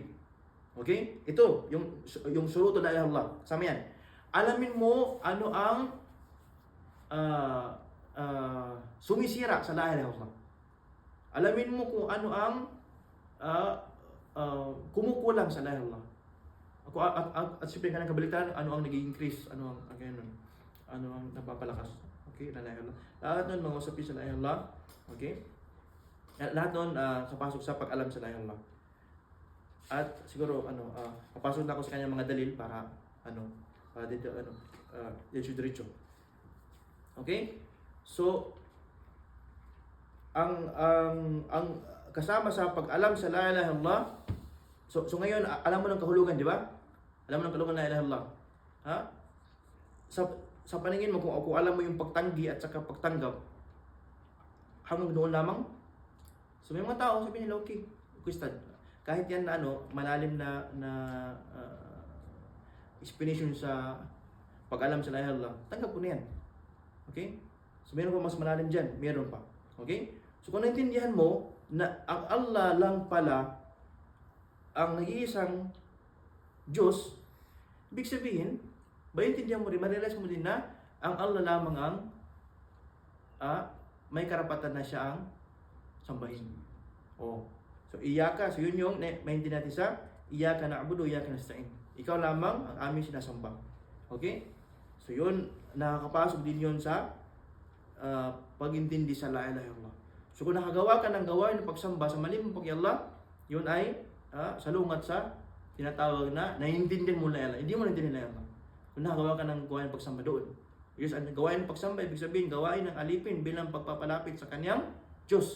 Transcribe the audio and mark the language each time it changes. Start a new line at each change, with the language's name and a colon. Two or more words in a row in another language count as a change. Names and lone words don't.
Filipino: Okay? Ito, yung
Arabic: شروط لا إله إلا الله.
Filipino: Kasama yan. Alamin mo ano ang sumisira sa
Arabic: لا إله إلا الله.
Filipino: Alamin mo kung ano ang kumukulang sa
Arabic: لا إله إلا الله.
Filipino: At siyempre ka ng kabaligtaran, ano ang nag-i-increase, ano ang napapalakas.
Arabic: Okay, لا إله إلا الله.
Filipino: Lahat nun mga usapin sa
Arabic: لا إله إلا الله.
Filipino: Okay? Lahat nun kapasok sa pag-alam sa
Arabic: لا إله إلا الله.
Filipino: At siguro kapasok na ako sa kanyang mga dalil para diretso. Okay? So ang kasama sa pag-alam sa
Arabic: لا إله إلا الله,
Filipino: so ngayon alam mo ng kahulugan, di ba? Alam mo ng kahulugan
Arabic: لا إله إلا الله.
Filipino: Sa paningin mo, kung alam mo yung pagtanggi at saka pagtanggap, hanggang doon lamang. So may mga tao sabi nila, okay, Ustad, kahit yan na malalim na explanation sa pag-alam sa
Arabic: لا إله إلا الله,
Filipino: tanggap ko na yan. Okay? So meron pa mas malalim dyan, meron pa. Okay? So kung naintindihan mo na ang Allah lang pala ang nag-iisang Diyos, ibig sabihin, maintindihan mo rin, ma-realize mo din na ang Allah lamang ang may karapatan na siya ang sambahin. So iyaka, so yun yung maintindihan natin sa
Arabic: إياك نعبد، إياك نستعين.
Filipino: Ikaw lamang ang aming sinasamba. Okay? So yun, nakakapasok din yun sa pag-intindi sa
Arabic: لا إله إلا الله.
Filipino: So kung nakagawa ka ng gawain ng pagsamba sa malimong pag-Allah, yun ay salungat sa tinatawag na naiintindihan mo
Arabic: لا إله.
Filipino: Hindi mo naiintindihan
Arabic: لا إله.
Filipino: Kung nakagawa ka ng gawain ng pagsamba doon. Yes, ang gawain ng pagsamba, ibig sabihin, gawain ng alipin bilang pagpapalapit sa kanyang Diyos.